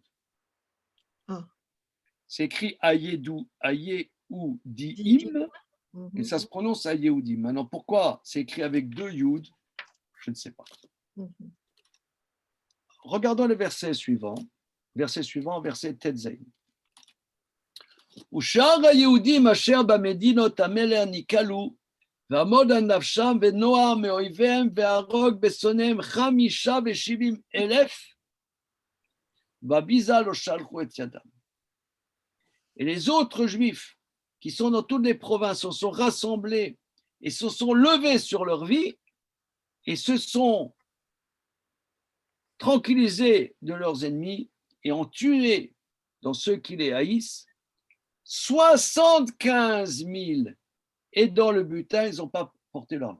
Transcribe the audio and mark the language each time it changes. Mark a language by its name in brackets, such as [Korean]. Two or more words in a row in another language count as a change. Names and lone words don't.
[French] Ah. C'est écrit Ayeudim et ça se prononce Ayeudim. Maintenant, pourquoi c'est écrit avec 2 yud? Je ne sais pas. Regardons le verset suivant. Verset Tetzain. [Hebrew] ושאר היהודים אשר במדינות המלך נקהלו, ועמוד על נפשם ונוער מאויביהם והרוג בשונאיהם 75,000, בביזה לא שלחו את ידם. [French] Et les autres juifs qui sont dans toutes les provinces se sont rassemblés et se sont levés sur leur vie et se sont tranquillisés de leurs ennemis et ont tué dans ceux qui les haïssent 75 000, et dans le butin, ils n'ont pas porté leur main.